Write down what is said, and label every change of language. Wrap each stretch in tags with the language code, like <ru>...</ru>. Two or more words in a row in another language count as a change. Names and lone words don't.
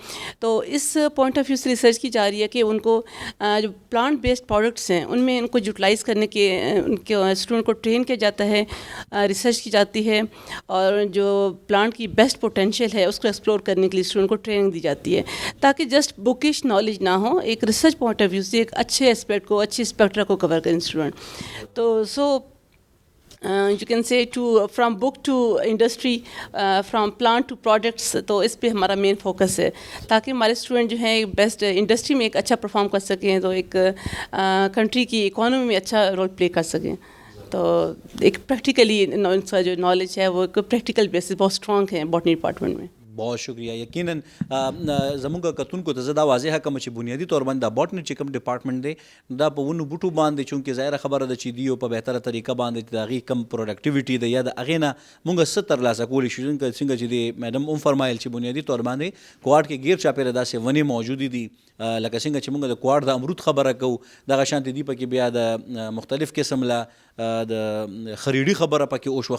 <ur>تو اس</ur> <en>point of view</en> <ur>سے ریسرچ کی جا رہی ہے کہ ان کو جو</ur> <en>plant based products</en> <ur>ہیں ان میں ان کو یوٹیلائز کرنے کے اسٹوڈنٹ کو ٹرین کیا جاتا ہے, ریسرچ کی جاتی ہے, اور جو پلانٹ کی</ur> <en>best potential</en> <ur>ہے اس کو ایکسپلور کرنے کے لیے اسٹوڈنٹ کو ٹریننگ دی جاتی ہے تاکہ</ur> <en>just bookish knowledge</en> <ur>نہ ہو, ایک</ur> <en>research point of view</en> <ur>سے ایک اچھے اسپیکٹ کو, اچھی اسپیکٹرا کو کور کریں اسٹوڈنٹ.</ur> <en>تو سو you can say from book to industry, from plant to products,</en> <ur>تو اس پہ ہمارا</ur> <en>main focus</en> <ur>ہے تاکہ ہمارے اسٹوڈنٹ جو ہیں</ur> <en>best industry</en> <ur>میں ایک اچھا پرفارم کر سکیں, تو ایک کنٹری کی اکانومی میں اچھا</ur> <en>role play</en> <ur>کر سکیں. تو ایک پریکٹیکلی ان کا جو نالج ہے وہ ایک</ur> <en>practical basis</en> <ur>بہت اسٹرانگ ہے</ur> <en>botany department</en> <ur>میں. بہت شکریہ.</ur> <ps>یقیناً زموږ کتونکو ته زه دا واضحه کوم چې بنیادي طور باندې دا باټني چې کوم ډپارټمنټ دی دا په ونو بوټو باندې چونکې ظاهره خبره ده چې دیو په بهتره طریقه باندې د هغې کم پروډکټیویټي ده یا د هغې نه موږ څه ترلاسه کولی شو. څنګه چې د میډم هم فرمایل چې بنیادي طور باندې کوهاټ کې غیر چاپېره داسې ونې موجودې دي لکه څنګه چې موږ د کوهاټ د امرود خبره کوو دغه شانتې دي پکې بیا د مختلف قسم له د خریډي خبره پکې اوشوه.</ps>